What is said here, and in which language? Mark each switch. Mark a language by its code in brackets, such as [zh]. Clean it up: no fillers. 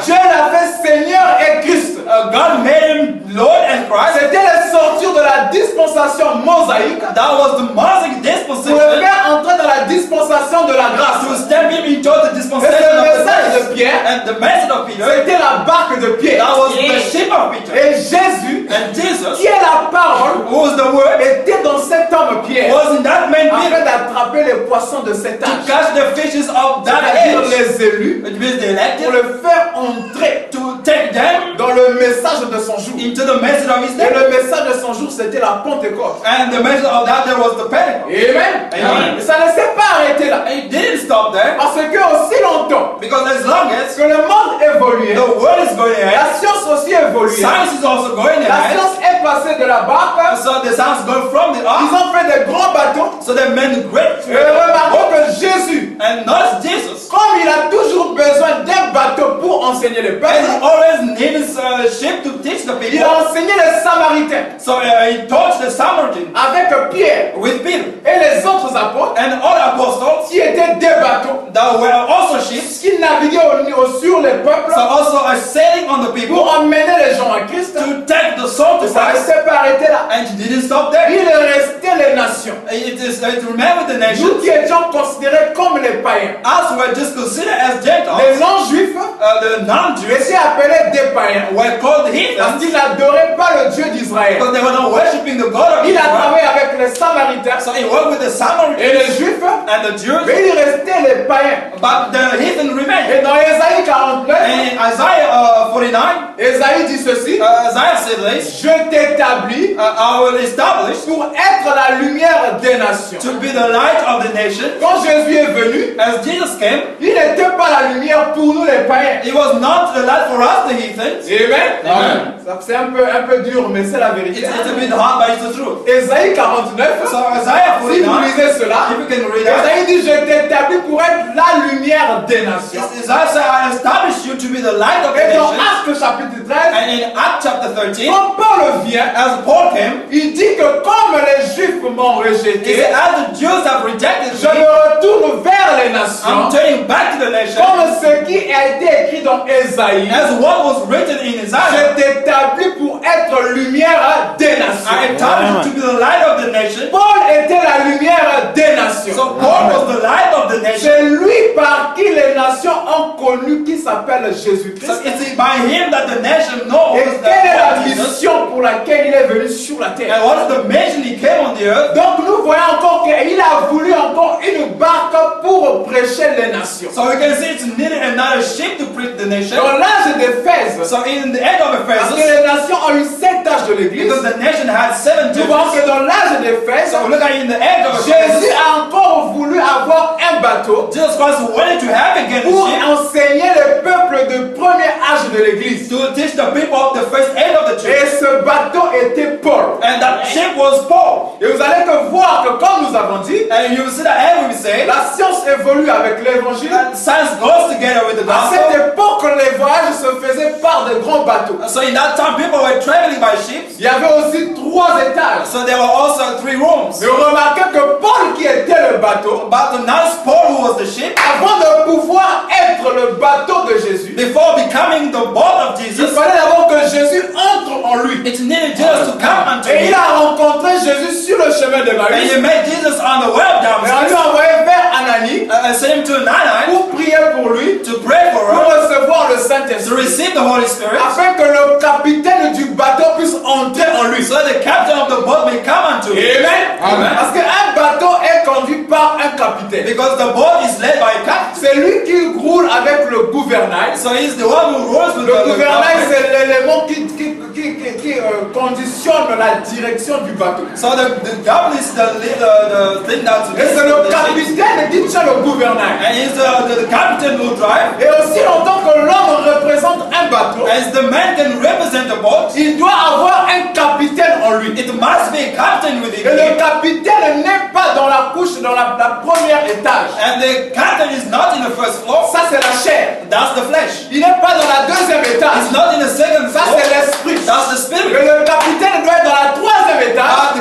[fr] Dieu l'a fait Seigneur et Christ. [en] God made him Lord and Christ. [fr] C'était le sortir de la dispensation mosaïque [en] That was the Mosaic [fr] pour le [en] dispensation [fr] faire entrer dans la dispensation de la [en] to [fr] grâce. [en] step him into the [fr] Et [en] dispensation [fr] ce [en] of the [fr] message [en] grace. [fr] de Pierre, [en] And the message of Peter, [fr] c'était la barque de Pierre. [en] that was the ship of Peter. [fr] Et Jésus, [en] And Jesus, [fr] qui est la parole, [en] who was the word, [fr] était dans cet homme Pierre, [en] was in that man [fr] afin [en] Peter [fr] d'attraper les poissons de cet [en] to [fr] âge, [en] catch the fishes of that [fr] c'est-à-dire [en] age. [fr] les élus, [en] It means the [fr] pour [en] elected, [fr] le faire entrer [en] to take them [fr] dans le message de son jour. [en] into the message of his [fr] Et [en] day. [fr] le message de son jour, c'était la Pentecôte. [en] And the message of that day was the Pentecost. [fr] Amen. [en] Amen. [fr] Et ça ne s'est pas arrêté là. [en] And it didn't stop there, [fr] Parce que aussi longtemps [en] because as long as [fr] que le monde évoluait, [en] the world is going [fr] la [en] ahead, [fr] science aussi évoluait. [en] science is also going [fr] La [en] ahead. [fr] science est passée de la barque, [en] So the science going from the [fr] ils [en] ark, [fr] ont fait des grands bateaux. [en] so they made great [fr] Et remarquons que Jésus, [en] and not Jesus. [fr] comme il a toujours besoin d'un bateau pour pour enseigner les [en] And [fr] peuples. [en] he always needed sheep to teach the [fr] Il [en] people. [fr] a enseigné les Samaritains [en] So he taught the Samaritan [fr] avec Pierre [en] with Peter [fr] et les autres apôtres [en] and all apostles [fr] qui étaient des bateaux [en] that were also ships. [fr] qui naviguaient sur les peuples [en] So also a sailing on the people [fr] pour emmener les gens à Christ. [en] to take the soul to [fr] Ça ne [en] Christ. [fr] s'est pas arrêté là. [en] And he didn't stop there. [fr] Il restait les nations. [en] It remained with the [fr] Nous [en] nations. [fr] qui étions considérés comme les païens. [en] Us were just considered as [fr] Les [en] Gentiles. [fr] non-juifs [en] The non-Jews [fr] étaient appelés des païens [en] were called [fr] parce [en] heathens [fr] qu'ils n'adoraient pas le Dieu d'Israël. [en] because they were not worshipping the God of [fr] Il a [en] Israel. [fr] travaillé avec les Samaritains [en] So he worked with the [fr] et [en] Samaritans [fr] les Juifs, [en] and the Jews, [fr] mais il restait les païens. [en] but the heathen remained. [fr] Et dans Ésaïe 49, [en] And in Isaiah 49, [fr] Ésaïe dit ceci, [en] Isaiah said this, [fr] je t'établis [en] I will establish [fr] pour être la lumière des nations. [en] to be the light of the nation. [fr] Quand Jésus est venu, [en] As Jesus came, [fr] il n'était pas la lumière pour nous les païens. [en] he was not the light for us, the heathens. [fr] Amen. [en] Amen. [fr] Ça, c'est un peu dur, mais c'est la vérité. [en] It's a bit hard, but it's the truth. [fr] Ésaïe 49, [en] So Isaiah [fr] si vous [en] 49, [fr] lisez cela, [en] if you can read that, [fr] Ésaïe dit, je t'établis pour être la lumière des nations. [en] Isaiah said, I established you to be the light of the [fr] Et dans [en] nation. [fr] Actes chapitre 13, [en] And in Acts chapter 13, [fr] quand Paul vient, [en] as Paul came, [fr] il dit que comme les Juifs m'ont [en] he [fr] rejeté, [en] said, as the Jews have rejected [fr] je [en] me, [fr] me retourne vers les [en] I'm [fr] nations, [en] turning back to the nation. [fr] comme ce qui a été écrit dans Ésaïe. [en] As what was written in Isaiah, [fr] Je t'établis pour être lumière des [en] I [fr] nations. [en] established you to be the light of the nation. [fr] Paul était la lumière des nations. [en] So Paul was the light of the nation. [fr] C'est lui par qui les nations ont connu qui s'appelle [en] So [fr] Jésus-Christ. [en] it's by him that the nation knows [fr] Et quelle est la [en] that Jesus. [fr] mission pour laquelle il est venu sur la terre? [en] And what is the mission he came on the earth? [fr] Donc nous voyons encore qu'il a voulu encore une barque pour prêcher les nations. [en] So we can see it's needed another ship to preach the nation. [fr] Dans l'âge d'Éphèse, [en] So in the end of [fr] parce que [en] Ephesus, [fr] les nations ont eu 7 âges de l'Église, [en] because the nation had 7 [fr] nous voyons [en] churches. [fr] que dans l'âge d'Éphèse, [en] So look at in the end of [fr] Jésus [en] Ephesus, [fr] a encore voulu avoir un bateau [en] Jesus Christ wanted to have again [fr] pour [en] the ship [fr] enseigner le peuple du premier âge de l'Église. [en] to teach the people of the first end of the church. [fr] Et ce bateau était Paul. [en] And that ship was Paul. [fr] Et vous allez que voir que comme nous avons dit, [en] And you see that every we say, [fr] la science évolue avec l'évangile. [en] that science goes together with the [fr] À cette [en] gospel. [fr] époque, les voyages se faisaient par de grands bateaux. [en] So in that time, people were traveling by ships. [fr] Il y avait aussi 3 étages. [en] So there were also 3 rooms. [fr] Mais remarquez que Paul, qui était le bateau, [en] But the nice Paul who was the ship, [fr] avant de pouvoir être le bateau de Jésus, [en] before becoming the boat of [fr] il [en] Jesus, [fr] fallait d'abord que Jésus entre en lui. [en] it needed Jesus to come unto [fr] Et il [en] him. [fr] a rencontré Jésus sur le chemin de [en] And [fr] Marie. [en] he met Jesus on the way of [fr] Et on lui [en] Damascus. [fr] a envoyé vers Ananie [en] And sent him to Nana [fr] pour prier pour lui, [en] to pray for [fr] pour [en] her, [fr] recevoir le [en] to [fr] Saint-Esprit, [en] receive the Holy Spirit, [fr] afin que le capitaine du bateau puisse entrer en lui. [en] so that the captain of the boat may come unto him. [fr] Amen. [en] Amen. [fr] Parce qu'un bateau est conduit par un capitaine. [en] Because the boat is led by a captain. [fr] C'est lui qui roule avec le gouvernail. [en] So he's the one who rules with [fr] Le [en] the [fr] gouvernail, [en] captain. [fr] c'est l'élément qui conditionne la direction du bateau. [en] So the captain is the thing that's [fr] Et c'est le capitaine qui tient le gouvernail. [en] and he's the captain who drives. [fr] Et aussi longtemps que l'homme représente un bateau, [en] As the man can represent the boat, [fr] il doit avoir un capitaine en lui. [en] it must be a captain within [fr] Et le [en] him. [fr] capitaine n'est pas dans la couche, dans la première étage. [en] And the captain is not in the first floor. [fr] Ça, c'est la chair. [en] That's the flesh. [fr] Il n'est pas dans la deuxième étage. [en] It's not in the second [fr] Ça, [en] floor. [fr] c'est l'esprit. [en] That's the [fr] Et [en] spirit. [fr] le capitaine doit être dans la troisième étage,